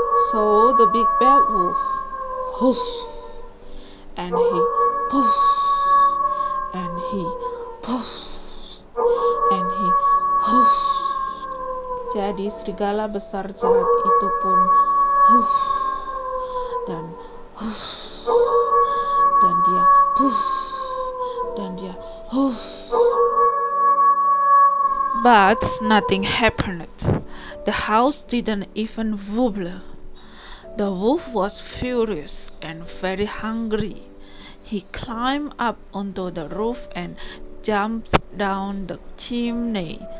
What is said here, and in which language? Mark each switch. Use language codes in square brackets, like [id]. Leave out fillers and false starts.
[en] So the big bad wolf huffed and he puffed and he puffed and he huffed. [id] Jadi serigala besar jahat itu pun huff dan huff, dan dia huff, dan dia huff. [en] But nothing happened. The house didn't even wobble. The wolf was furious and very hungry. He climbed up onto the roof and jumped down the chimney.